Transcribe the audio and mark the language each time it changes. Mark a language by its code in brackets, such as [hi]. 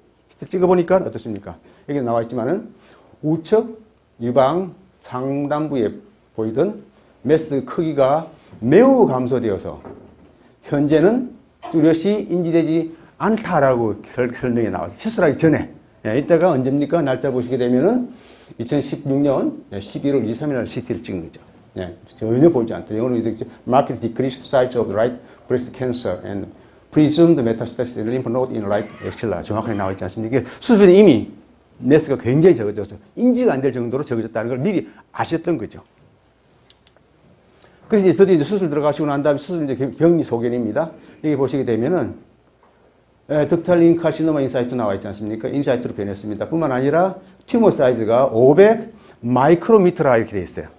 [ko] CT 찍어보니까 어떻습니까? 여기 나와 있지만은 우측 유방 상단부에 보이던 메스 크기가 매우 감소되어서 현재는 뚜렷이 인지되지 않다라고 설명이 나왔어요. 시술하기 전에. 예, 이때가 언제입니까? 날짜 보시게 되면은 2016년 11월 23일 날 CT를 찍은 거죠. 예, 전혀 보이지 않다. 영어로 이렇게 [en] marked decreased size of right breast cancer and presumed metastasis lymph node in right axilla [ko] 정확하게 나와 있지 않습니까? 수술이 이미 메스가 굉장히 적어져서 인지가 안 될 정도로 적어졌다는 걸 미리 아셨던 거죠. 그래서 이제 드디어 이제 수술 들어가시고 난 다음에 수술 이제 병리 소견입니다. 여기 보시게 되면은 덕탈 링카시노마 인사이트 나와 있지 않습니까? 인사이트로 변했습니다. 뿐만 아니라 튜머 사이즈가 500 마이크로미터라 이렇게 되어 있어요.